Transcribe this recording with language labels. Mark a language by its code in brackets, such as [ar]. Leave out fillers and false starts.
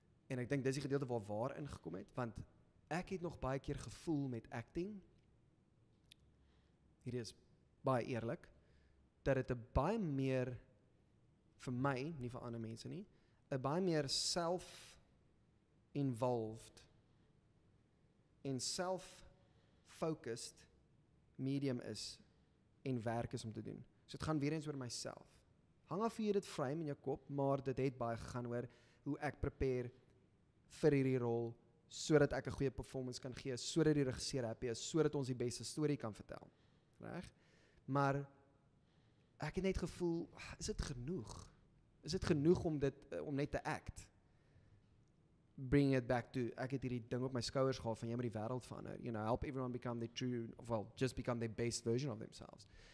[af] En ek dink dis die gedeelte waar ingekom het, want ek het nog baie keer gevoel met acting, hier is baie eerlik, dat het 'n baie meer, vir my, nie vir ander mense nie, 'n baie meer self-involved en self-focused medium is en werk is om te doen. So dit gaan weer eens oor myself. Hang af vir jy dit frame in jou kop, maar dit het baie gegaan oor hoe ek prepare vir hierdie rol, sodat ek 'n goeie performance kan gee, sodat die regisseur happy is, sodat ons die beste storie kan vertel. Reg? Maar ek het net gevoel, is dit genoeg? Is dit genoeg om net te act? [en] Bring it back to, [af] ek het hierdie ding op my skouers gehad van jy moet die wêreld verander. [en] Help everyone become their true, just become their best version of themselves.